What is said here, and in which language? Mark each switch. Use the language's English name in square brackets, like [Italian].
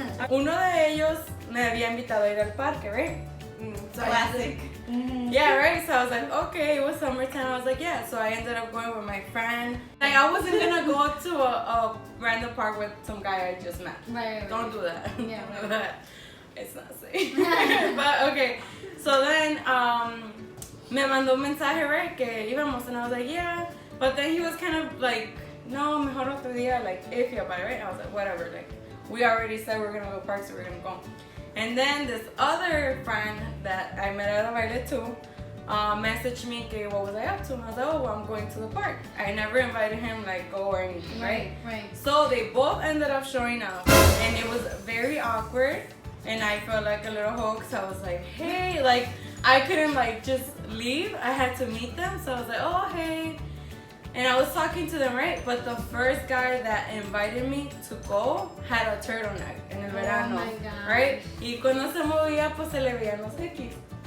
[Spanish] Uno de ellos me había invitado a ir al parque, [English] right? Classic. Yeah, right? So I was like, okay, it was summertime. I was like, yeah. So I ended up going with my friend. Like, I wasn't gonna go to a random park with some guy I just met. Right. Don't do that. Yeah, Don't do that. It's not safe. But okay. So then, [Spanish] me mandó un mensaje, [English] right? [Spanish] Que íbamos, [English] and I was like, yeah. But then he was kind of like, [Spanish] no, mejor otro día, [English] like iffy about it, right? I was like, whatever. Like, we already said we're gonna go park, so we're gonna go. And then this other friend that I met at a baile too messaged me, okay, what was I up to? And I was like, oh, well, I'm going to the park. I never invited him, like, go or anything, right? Right. So they both ended up showing up, and it was very awkward, and I felt like a little hoe, because I was like, hey, like, I couldn't, like, just leave. I had to meet them, so I was like, oh, hey. And I was talking to them, right? But the first guy that invited me to go had a turtleneck [Spanish] en el verano, [English] my God. right? [Spanish] Y cuando se movía, pues se le veían los X.